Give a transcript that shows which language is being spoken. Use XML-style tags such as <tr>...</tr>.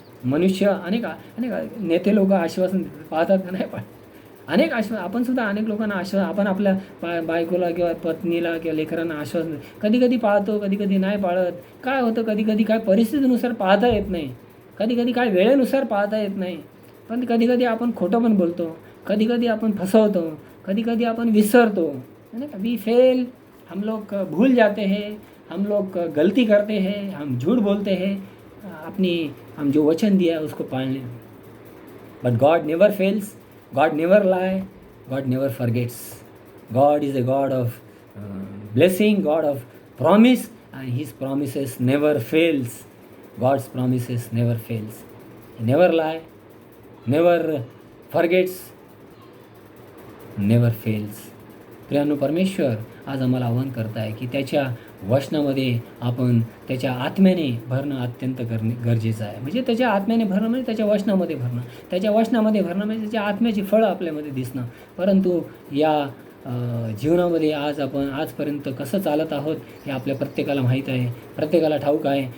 <mr>मनुष्य अनेक नेते लोक आश्वासन देतात, पाहतात का नाही अनेक आपण सुद्धा अनेक लोकांना आपण आपल्या बायकोला किंवा पत्नीला किंवा लेकरांना आश्वासन कधी कधी पाळतो, कधी कधी नाही पाळत. काय होतं, कधी कधी काय परिस्थितीनुसार पाळता येत नाही, कधी कधी काय वेळेनुसार पाळता येत नाही. पण कधी कधी आपण खोटं पण बोलतो, कधी कधी आपण फसवतो, कधी कधी आपण विसरतो, है ना?</mr> <en>we fail,</en> <hi>हम लोग भूल जाते हैं, हम लोग गलती करते हैं, हम झूठ बोलते हैं हम जो वचन दिया है उसको पालने.</hi> <en>But God never fails, God never lie, God never forgets. God is a God of blessing, God of promise, and his promises never fails. God's promises never fails. He never lie, never forgets, never fails.</en> <mr>प्रियानो, परमेश्वर आज आम्हाला आवाहन करत आहे की त्याच्या वचनामध्ये आपण त्याच्या आत्म्याने भरणं अत्यंत गरजेचं आहे. म्हणजे त्याच्या आत्म्याने भरणं म्हणजे त्याच्या वचनामध्ये भरणं, त्याच्या वचनामध्ये भरणं म्हणजे त्याच्या आत्म्याची फळं आपल्यामध्ये दिसणं. परंतु या जीवनामध्ये आपण आजपर्यंत कसं चालत आहोत हे आपल्या प्रत्येकाला माहीत आहे, प्रत्येकाला ठाऊक आहे.</mr>